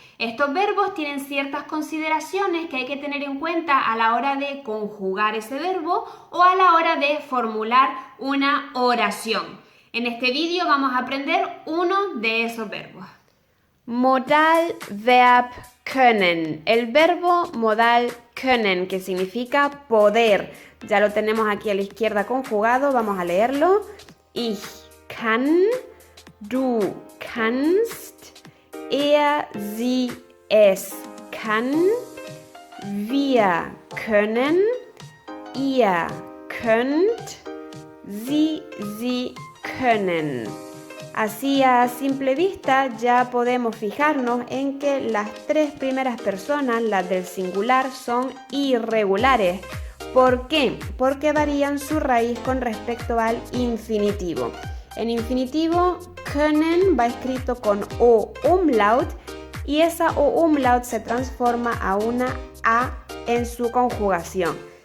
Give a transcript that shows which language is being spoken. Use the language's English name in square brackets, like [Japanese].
[Spanish] Estos verbos tienen ciertas consideraciones que hay que tener en cuenta a la hora de conjugar ese verbo o a la hora de formular una oración. En este vídeo vamos a aprender uno de esos verbos. [German] Modalverb können. [Spanish] El verbo modal können, que significa poder. Ya lo tenemos aquí a la izquierda conjugado. Vamos a leerlo. [German] Ich kann, du kannst, sie, es kann, wir können, ihr könnt, sie können. [Spanish] Así a simple vista ya podemos fijarnos en que las tres primeras personas, las del singular, son irregulares. ¿Por qué? Porque varían su raíz con respecto al infinitivo. En infinitivo, können va escrito con O umlaut y esa O umlaut se transforma a una A en su conjugación.